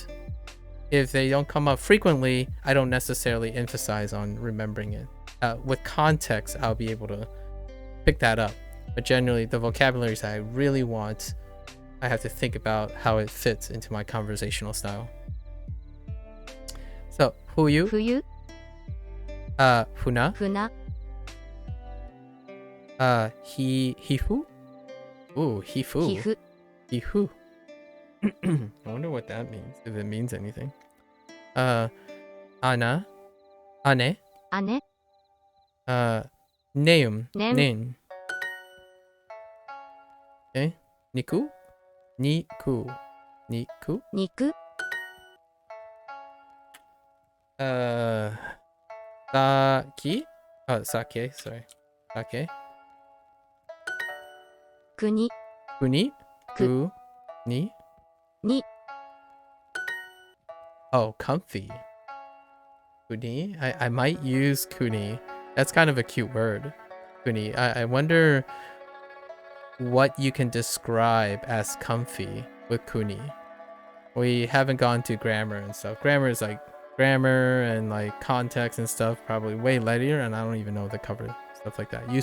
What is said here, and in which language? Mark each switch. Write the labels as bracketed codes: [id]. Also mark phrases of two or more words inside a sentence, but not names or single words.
[en] If they don't come up frequently, I don't necessarily emphasize on remembering it. With context, I'll be able to pick that up. But generally, the vocabularies that I really want, I have to think about how it fits into my conversational style. So, Fuyu. Fuyu. Funa. Funa. Hifu. Ooh, hifu. Hifu. Hifu. I wonder what that means, if it means anything. [ja] Ana. Ane. Ane. [en] Neum. Nem. Nen. Okay. Niku. [ja] Niku. Niku. Niku. [en] Saki. Oh, sake. Sorry. Sake. Kuni. Kuni. Ku. Ni. Ni. Oh, comfy. Kuni. I might use kuni. That's kind of a cute word. Kuni. I wonder what you can describe as comfy with kuni. We haven't gone to grammar and stuff. Grammar is like grammar and like context and stuff, probably way later, and I don't even know the cover stuff like that.